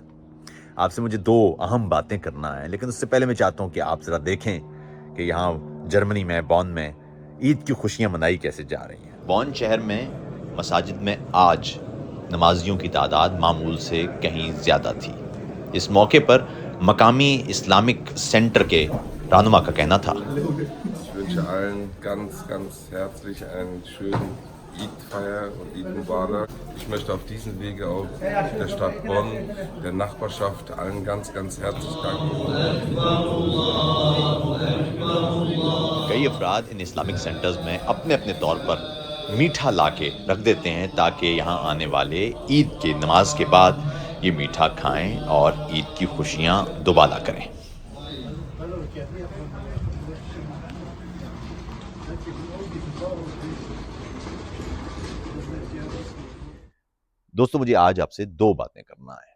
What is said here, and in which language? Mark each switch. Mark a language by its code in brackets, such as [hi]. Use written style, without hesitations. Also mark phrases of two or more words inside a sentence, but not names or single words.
[ur] آپ سے مجھے دو اہم باتیں کرنا ہے، لیکن اس سے پہلے میں چاہتا ہوں کہ آپ ذرا دیکھیں کہ یہاں جرمنی میں بون میں عید کی خوشیاں منائی کیسے جا رہی ہیں۔ بون شہر میں مساجد میں آج نمازیوں کی تعداد معمول سے کہیں زیادہ تھی۔ اس موقع پر مقامی [en] Islamic Center [ur] کے رہنما کا کہنا تھا، [de] Ich wünsche allen ganz, ganz herzlich einen schönen Eid-Feier und [ar] Eid Mubarak. [de] Ich möchte auf diesem Wege auch der Stadt Bonn, der Nachbarschaft, allen ganz, ganz herzlich danken. [ur] کئی افراد ان [en] Islamic Centers [ur] میں اپنے اپنے طور پر میٹھا لا کے رکھ دیتے ہیں تاکہ یہاں آنے والے عید کی نماز کے بعد یہ میٹھا کھائیں اور عید کی خوشیاں دوبالا کریں۔ دوستو مجھے آج آپ سے دو باتیں کرنا ہے۔